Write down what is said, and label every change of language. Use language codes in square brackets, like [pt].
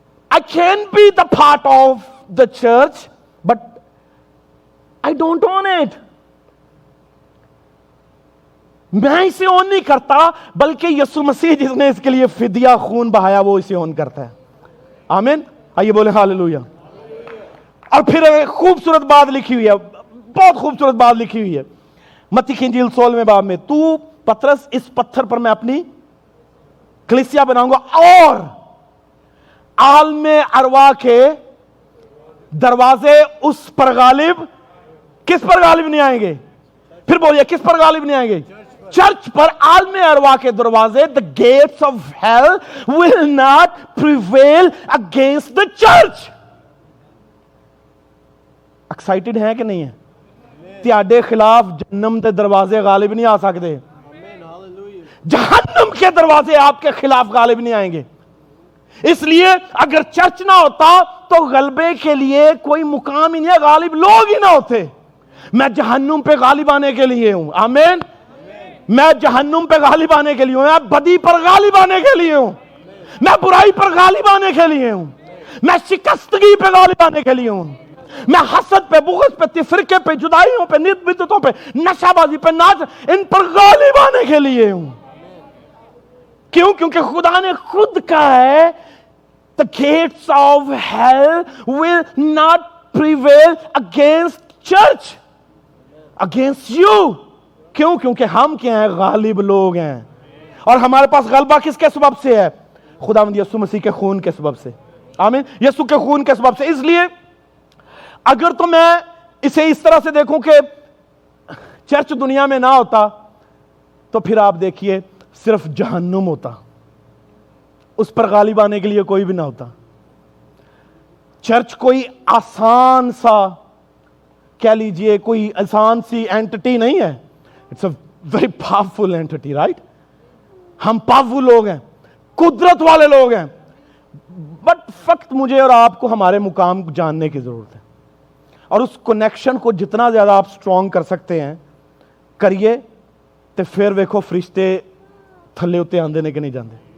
[en] I can be the part of the church, but I don't own it. [ur] میں اسے اون نہیں کرتا, بلکہ یسوع مسیح جس نے اس کے لیے فدیہ خون بہایا وہ اسے اون کرتا ہے. آمین. آئیے بولیں ہاللویا. اور پھر خوبصورت بات لکھی ہوئی ہے, بہت خوبصورت بات لکھی ہوئی ہے متی کی انجیل 16ویں باب میں, تو پترس اس پتھر پر میں اپنی کلیسیا بناؤں گا اور عالم ارواح کے دروازے اس پر غالب, کس پر غالب نہیں آئیں گے؟ پھر بولیے کس پر غالب نہیں آئیں گے؟ چرچ پر. عالم ارواح کے دروازے, [en] the gates of hell will not prevail against the church. [ur] Excited ہیں کہ نہیں ہیں؟ [pa] تیاڈے خلاف جہنم دے دروازے غالب نہیں آ سکتے, [ur] جہنم کے دروازے آپ کے خلاف غالب نہیں آئیں گے. اس لیے اگر چرچ نہ ہوتا تو غلبے کے لیے کوئی مقام ہی نہیں ہے, غالب لوگ ہی نہ ہوتے. میں جہنم پہ غالب آنے کے لیے ہوں. آمین. میں جہنم پہ غالب آنے کے لیے ہوں, میں بدی پر غالب آنے کے لیے ہوں, میں برائی پر غالب آنے کے لیے ہوں, میں شکستگی پہ غالب آنے کے لیے ہوں, میں حسد پہ, بغض پہ, تفرقے پہ, جدائیوں پہ, نت بدعتوں پہ, نشہ بازی پہ, ناچ, ان پر غالب آنے کے لیے ہوں. کیوں؟ کیونکہ خدا نے خود کہا ہے [en] the gates of hell will not prevail against church, against you. [ur] کیوں؟ کیونکہ ہم کیا ہیں؟ غالب لوگ ہیں. اور ہمارے پاس غلبہ کس کے سبب سے ہے؟ خداوند یسوع مسیح کے خون کے سبب سے. آمین. یسوع کے خون کے سبب سے. اس لیے اگر تو میں اسے اس طرح سے دیکھوں کہ چرچ دنیا میں نہ ہوتا تو پھر آپ دیکھیے صرف جہنم ہوتا, اس پر غالب آنے کے لیے کوئی بھی نہ ہوتا. چرچ کوئی آسان سا, کہہ لیجئے کوئی آسان سی اینٹٹی نہیں ہے. [en] It's a very powerful entity, right. [ur] ہم پاورفل لوگ ہیں, قدرت والے لوگ ہیں, بٹ فقط مجھے اور آپ کو ہمارے مقام جاننے کی ضرورت ہے. اور اس کنیکشن کو جتنا زیادہ آپ سٹرونگ کر سکتے ہیں کریے, تو پھر [pa] ویکھو فرشتے تھلے اتے آندے نے کہ نہیں جاندے.